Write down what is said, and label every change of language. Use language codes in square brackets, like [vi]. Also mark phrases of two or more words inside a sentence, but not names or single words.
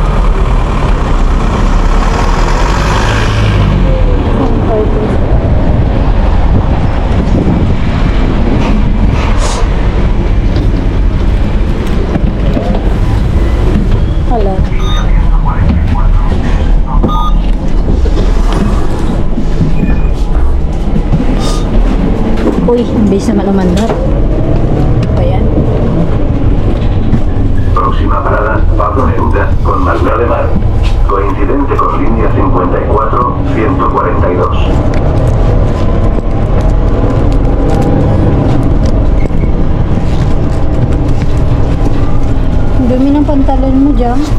[tl] Hello. Uy, ang bilis naman umandar. Ayan. [es] Próxima parada, Pablo Neruda, con Malta de Mar. Coincidente con línea 54, 142. [tl] Ang dumi ng pantalon mo dyan.